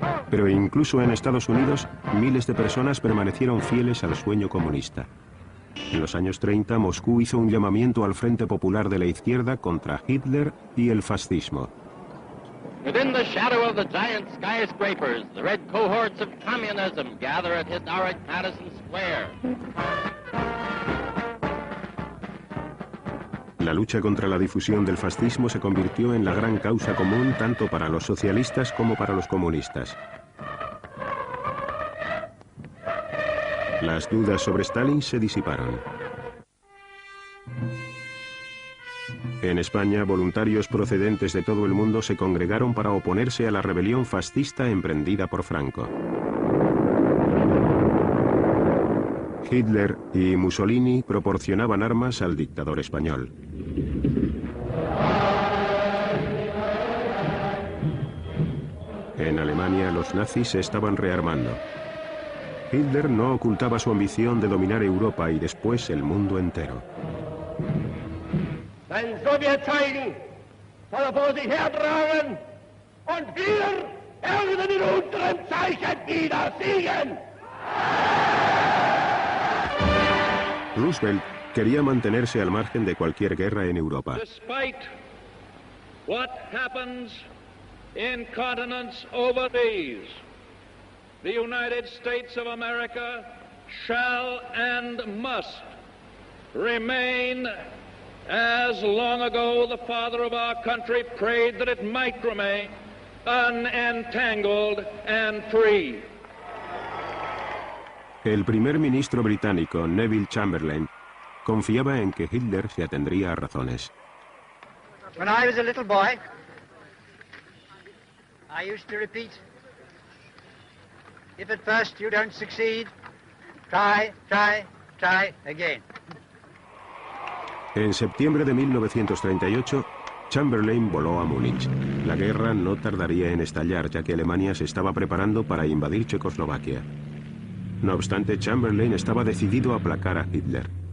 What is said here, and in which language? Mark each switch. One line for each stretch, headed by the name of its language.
Spanish: Pero incluso en Estados Unidos, miles de personas permanecieron fieles al sueño comunista. En los años 30, Moscú hizo un llamamiento al Frente Popular de la Izquierda contra Hitler y el fascismo.
English: Within the shadow of the giant skyscrapers, the red cohorts of communism gather at historic Madison Square.
Spanish: La lucha contra la difusión del fascismo se convirtió en la gran causa común tanto para los socialistas como para los comunistas. Las dudas sobre Stalin se disiparon. En España, voluntarios procedentes de todo el mundo se congregaron para oponerse a la rebelión fascista emprendida por Franco. Hitler y Mussolini proporcionaban armas al dictador español. En Alemania, los nazis se estaban rearmando. Hitler no ocultaba su ambición de dominar Europa y después el mundo entero.
German: Ein Sowjetzeichen soll vor sich hertragen und wir werden in unserem Zeichen wieder siegen.
Spanish: Roosevelt quería mantenerse al margen de cualquier guerra en Europa.
English: Despite what happens in continents overseas, the United States of America shall and must remain as long ago the father of our country prayed that it might remain, unentangled and free.
Spanish: El primer ministro británico, Neville Chamberlain, confiaba en que Hitler se atendría a razones.
English: When I was a little boy, I used to repeat, if at first you don't succeed, try, try, try again.
Spanish: En septiembre de 1938, Chamberlain voló a Múnich. La guerra no tardaría en estallar, ya que Alemania se estaba preparando para invadir Checoslovaquia. No obstante, Chamberlain estaba decidido a aplacar a Hitler.